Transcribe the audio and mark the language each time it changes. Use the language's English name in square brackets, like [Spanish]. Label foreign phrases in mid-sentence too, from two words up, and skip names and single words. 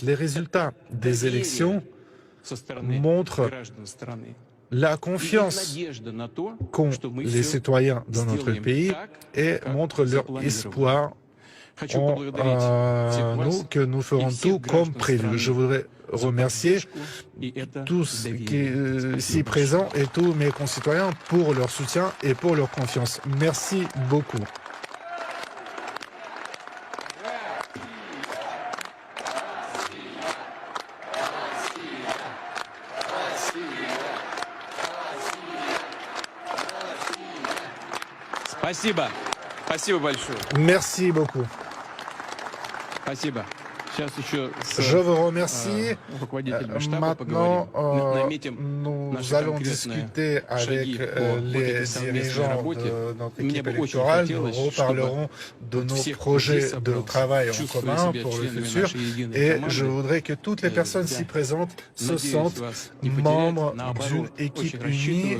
[French] Les résultats des élections montrent la confiance qu'ont les citoyens dans notre pays et montrent leur espoir en nous, que nous ferons tout comme prévu. Je voudrais remercier tous ici présents et tous mes concitoyens pour leur soutien et pour leur confiance. Merci beaucoup. [Russian] Спасибо. Спасибо большое. [French] Merci beaucoup. [Russian] Спасибо. Сейчас еще [French] Je vous remercie. Maintenant, nous allons discuter avec les dirigeants de notre équipe électorale. Nous reparlerons de nos projets de travail en commun pour le futur. Et je voudrais que toutes les personnes ici présentes se sentent membres d'une équipe unie.